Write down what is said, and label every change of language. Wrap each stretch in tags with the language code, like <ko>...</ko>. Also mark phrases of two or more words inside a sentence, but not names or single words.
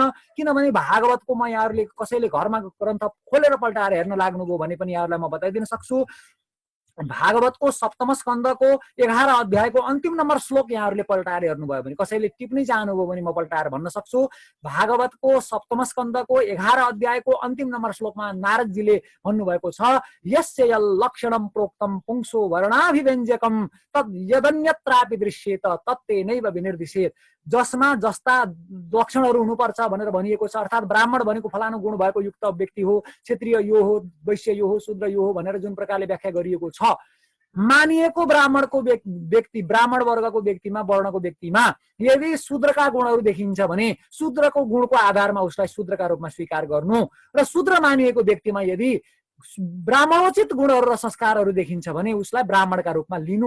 <ne>किनभने भागवतको म यहाँहरूले कसैले घरमा ग्रन्थ खोलेर पल्टाएर हेर्न लाग्नुभयो भने पनि यहाँहरूलाई म बताइदिन सक्छु। भागवतको सप्तम स्कन्धको 11 अध्यायको अन्तिम नम्बर श्लोक यहाँहरूले पल्टाएर हेर्नुभयो भने, कसैले टिप्नै चाहनुभयो भने म पल्टाएर भन्न सक्छु। भागवतको सप्तम स्कन्धको 11 अध्यायको अन्तिम नम्बर श्लोकमा नारदजीले भन्नुभएको छ,</ne> <sa>यस्य लक्षणम प्रोक्तम पुंसो वर्णाभिव्यञ्जकम तद् यदन्यत्रापि दृश्येत तत्तेनैव विनिर्दिशेत।</sa> <ne>जसमा जस्ता लक्षणहरू हुनुपर्छ भनेर भनिएको छ, अर्थात् ब्राह्मण भनेको फलानु गुण भएको युक्त व्यक्ति हो, क्षत्रिय यो हो, वैश्य यो हो, शूद्र यो हो भनेर जुन प्रकारले व्याख्या गरिएको छ, मानिएको ब्राह्मणको व्यक्ति, ब्राह्मण वर्गको व्यक्तिमा, वर्णको व्यक्तिमा यदि शूद्रका गुणहरू देखिन्छ भने शूद्रको गुणको आधारमा उसलाई शूद्रका रूपमा स्वीकार गर्नु, र शूद्र मानिएको व्यक्तिमा यदि ब्राह्मणोचित गुणहरू र संस्कारहरू देखिन्छ भने उसलाई ब्राह्मणका रूपमा लिनु।</ne>